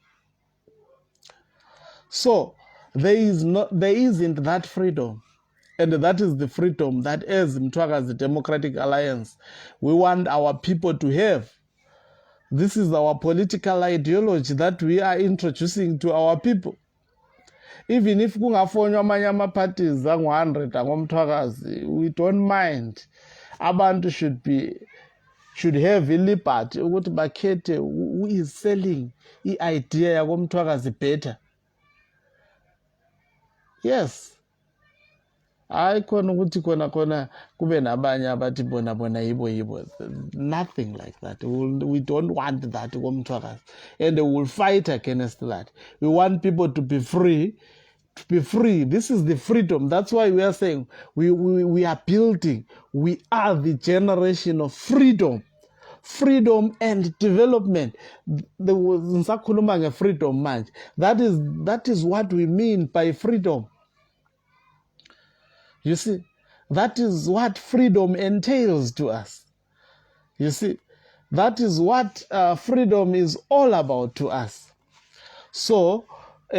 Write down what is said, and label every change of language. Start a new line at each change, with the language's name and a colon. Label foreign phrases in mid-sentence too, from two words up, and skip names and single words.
English: So there isn't that freedom. And that is the freedom that as Mthwakazi Democratic Alliance, we want our people to have. This is our political ideology that we are introducing to our people. Even if
North Ndebele: kungafonywa amanye ama-parties angu-100 angomthwakazi,
English: we don't mind. Abantu should have liberty
North Ndebele: ukuthi bakhethe
English: who is selling
North Ndebele: i-idea yakomthwakazi
English: better. Yes.
North Ndebele: Hayi khona ukuthi khona kube nabanye abathi bona yibo.
English: Nothing like that. We don't want that
North Ndebele: komthwakazi.
English: And we will fight against that. We want people to be free. To be free. This is the freedom. That's why we are saying we are building. We are the generation of freedom. Freedom and development.
North Ndebele: Ngisakhuluma nge-freedom manje.
English: That is what we mean by freedom. You see, that is what freedom entails to us. You see, that is what freedom is all about to us.